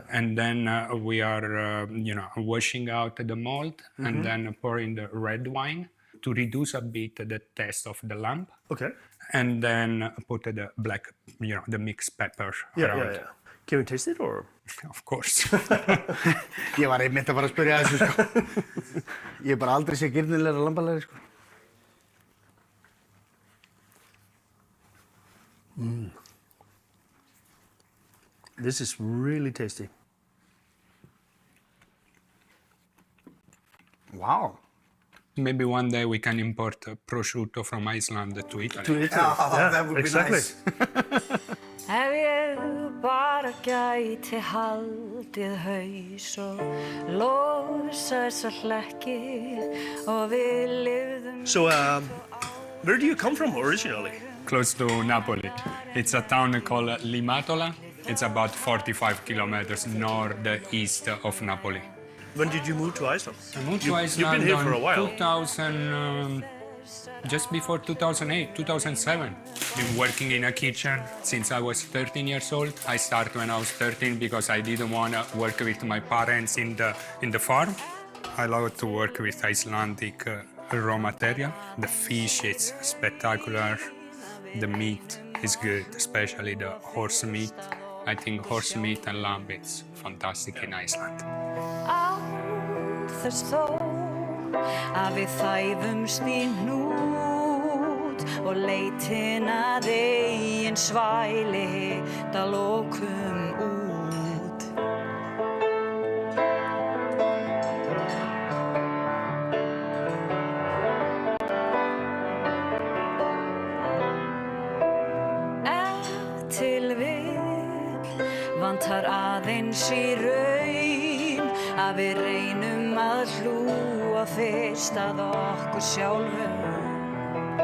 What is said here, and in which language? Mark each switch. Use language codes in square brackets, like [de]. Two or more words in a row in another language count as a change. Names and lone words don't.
[en] And then we are, washing out the mold and then pouring the red wine to reduce a bit the taste of the lamb. Okay. And then put the black, the mixed pepper Yeah, around. yeah, yeah. Can we taste it or? Of course. [is] Ég var einmitt að fara að spyrja þessu, sko. Ég hef bara aldrei séð girnilegra lambalæri, sko. [en] This is really tasty. Wow. Maybe one day we can import prosciutto from Iceland to Italy. To Italy. Yeah, that would be exactly. nice. [is] Ef ég bara gæti haldið haus og losa þessa hlekki og við lifðum... [en] So, where do you come from originally? Close to Napoli. It's a town called Limatola. It's about 45 kilometers northeast of Napoli. When did you move to Iceland? I moved to You've Iceland been here for a while. 2000, just before 2008, 2007. Been working in a kitchen since I was 13 years old. I started when I was 13 because I didn't want to work with my parents in the farm. I love to work with Icelandic raw material. The fish is spectacular. The meat is good, especially the horse meat. I think horse meat and lamb is fantastic in Iceland. [is] Án þess þó að við þæfumst í hnút og leitin að eigin svæli hitt að lokum út. Ef til vill vantar aðeins í raun að við reynum að hlúa fyrst að okkur sjálfum.